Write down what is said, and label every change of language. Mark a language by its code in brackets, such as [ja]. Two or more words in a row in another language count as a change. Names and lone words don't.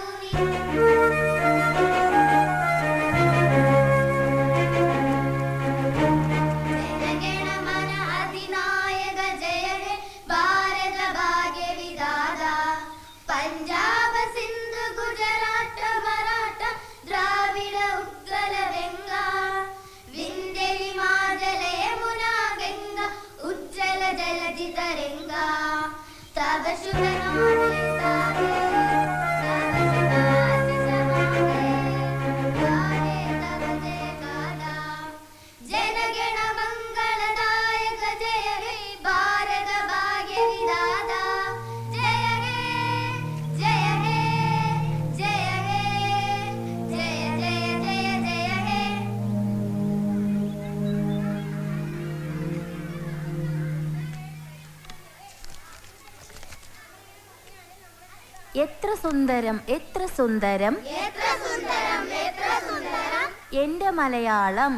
[bn] জনগণমন অধিনায়ক জয় হে ভারত ভাগ্য বিধাতা পাঞ্জাব সিন্ধু গুজরাট মরাঠা দ্রাবিড় উৎকল গঙ্গা বিন্ধ্য হিমাচল যমুনা গঙ্গা উচ্ছল জলধি তরঙ্গ তব শুভ নামে জাগে জনগণ মঙ্গলদায়ক জয় হে ভারত ভাগ্য বিধাতা জয় হে জয় হে জয় হে জয় জয় জয় জয় হে [ml] എത്ര സുന്ദരം എത്ര സുന്ദരം എത്ര സുന്ദരം എത്ര സുന്ദരം എന്റെ മലയാളം